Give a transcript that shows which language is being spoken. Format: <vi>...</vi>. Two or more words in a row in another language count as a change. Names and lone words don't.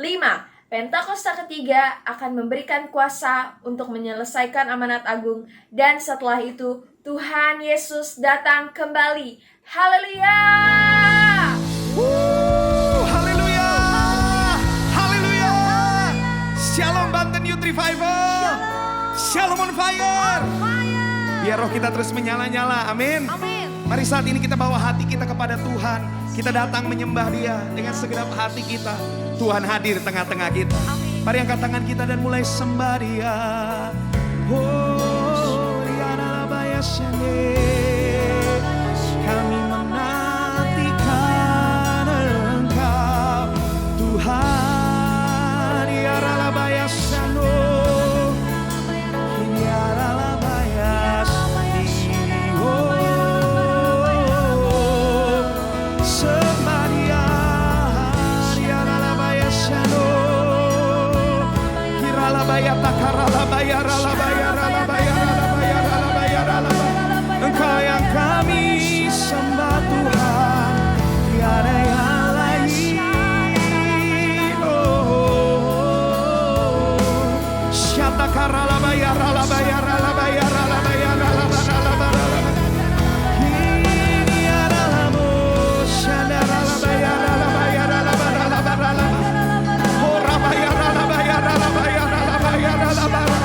<id>Pentakosta ketiga akan memberikan kuasa untuk menyelesaikan amanat agung dan setelah itu Tuhan Yesus datang kembali. Haleluya! Haleluya! Haleluya! Shalom Banten Youth Revival.</id> <en>Shalom on fire.</en> <id>Biar roh kita terus menyala-nyala. Amin. Mari saat ini kita bawa hati kita kepada Tuhan. Kita datang menyembah Dia dengan segenap hati kita. Tuhan hadir tengah-tengah kita. Mari angkat tangan kita dan mulai sembah Dia. Oh, kami menantikan Engkau, Tuhan. Ya Ralabayasano, ya Ralabayasani. Oh, sembah Dia, ya Ralabayasano. Kiralabayata karalabaya ralabaya ralabaya ralabaya ralabaya ralabaya. Engkau yang kami sembah Tuhan, tiada yang lain. Oh, syata karalabaya ralabaya ralabaya ralabaya ralabaya ralabaya. Ini adalah syada ralabaya ralabaya ralabaya ralabaya. Oh, rabaya ralabaya ralabaya ralabaya ralabaya.</id>